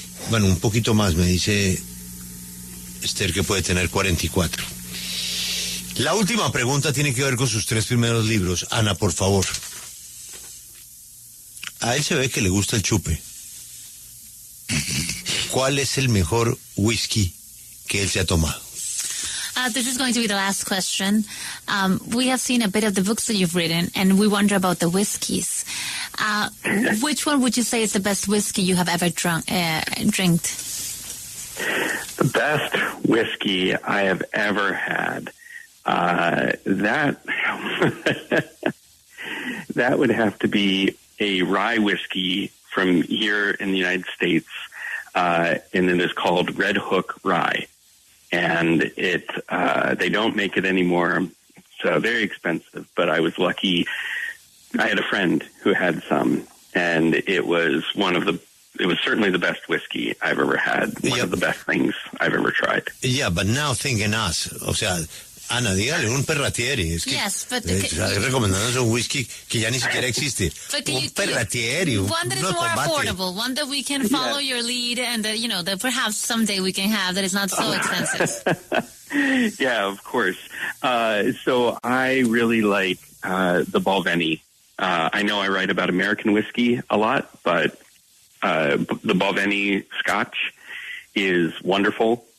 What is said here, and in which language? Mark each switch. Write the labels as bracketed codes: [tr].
[es] Bueno, un poquito más, me dice Esther que puede tener 44. La última pregunta tiene que ver con sus 3 primeros libros. Ana, por favor. A él se ve que le gusta el chupe. ¿Cuál es el mejor whisky que él se ha tomado? [en] This is going to be the last question. We have seen a bit of the books that you've written, and we wonder about the whiskeys. Which one would you say is the best whiskey you have ever drank? The best whiskey I have ever had. That would have to be a rye whiskey from here in the United States, and it is called Red Hook Rye. And they don't make it anymore. It's very expensive, but I was lucky. I had a friend who had some, and it was certainly the best whiskey I've ever had. One of the best things I've ever tried. Yeah, but now think in us. [es] O sea, Ana, dígale, un perratieri. Es que [en] yes, but [es] recomendándonos un whisky que ya ni siquiera existe. Un perratieri. [en] One that is more affordable, one that we can follow your lead, and that perhaps someday we can have that is not so expensive. Yeah, of course. So I really like the Balvenie. I know I write about American whiskey a lot, but the Balvenie Scotch is wonderful.